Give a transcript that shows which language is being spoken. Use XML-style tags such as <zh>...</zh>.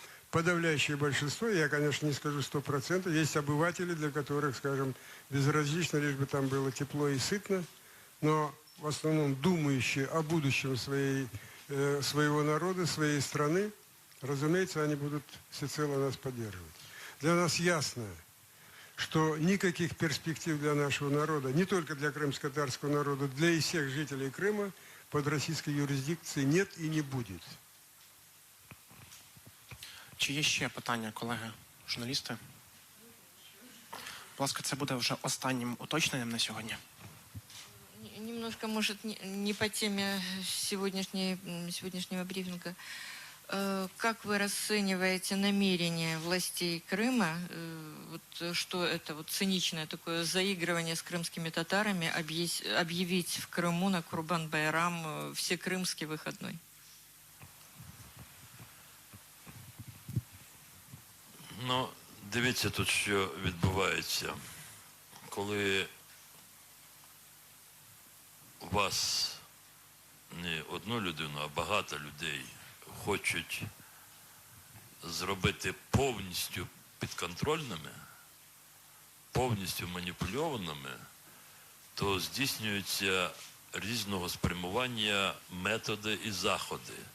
<ru>Подавляющее большинство, я, конечно, не скажу 100%, есть обыватели, для которых, скажем, безразлично, лишь бы там было тепло и сытно, но в основном думающие о будущем своего народа, своей страны, разумеется, они будут всецело нас поддерживать. Для нас ясно, что никаких перспектив для нашего народа, не только для крымско-татарского народа, для и всех жителей Крыма под российской юрисдикцией нет и не будет.</ru> <uk>Чи є ще питання, колеги, журналісти? Будь ласка, це буде вже останнім уточненням на сьогодні.</uk> <ru>Немножко, может, не по теме сегодняшнего брифинга. Как вы расцениваете намерение властей Крыма, что это циничное такое заигрывание с крымскими татарами, объявить в Крыму на Курбан-Байрам всекрымский выходной?</ru> <uk>Ну, дивіться тут, що відбувається. коли у вас не одну людину, а багато людей хочуть зробити повністю підконтрольними, повністю маніпульованими, то здійснюються різного спрямування методи і заходи.</uk>